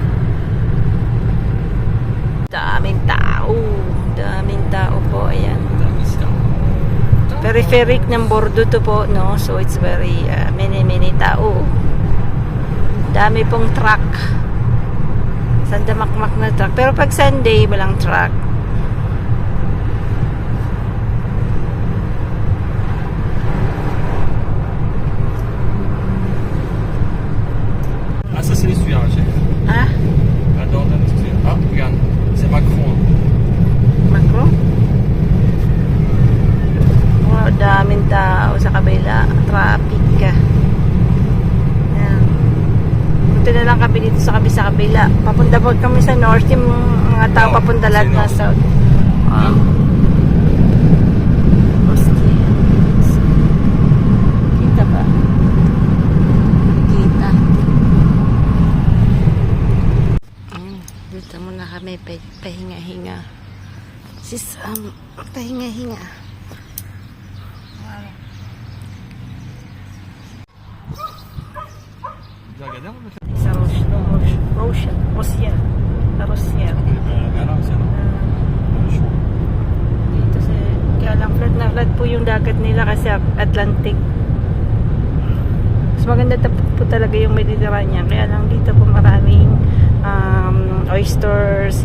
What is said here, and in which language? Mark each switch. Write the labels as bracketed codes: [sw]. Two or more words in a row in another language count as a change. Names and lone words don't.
[tl] Daming tao po, ayan. Peripherik ng Bordeaux to po, no? [en] So, it's very, many tao. [tl] Dami pong truck. Sandamakmak na truck. Pero pag Sunday, walang truck. [fr] Ah, ça c'est l'essuyage. Ah? La Dordogne, excusez. Ah, regarde, c'est Macron. Macron? [tl] Wow, daming tao sa kabila. Traffic ka. Yan. Punta na lang kami dito sa kabila. Papunta po kami sa north. Yung mga tao papunta lahat na south. Kita ba? Kita. Dito muna kami pahinga-hinga. Sis, pahinga-hinga. [fr] Vous avez regardé on va faire [tl] Sa Rosier. Dito sa kaya lang flat na flat po yung dagat nila kasi Atlantic. Mas maganda po talaga yung Mediterranean. Kaya lang dito po maraming oysters.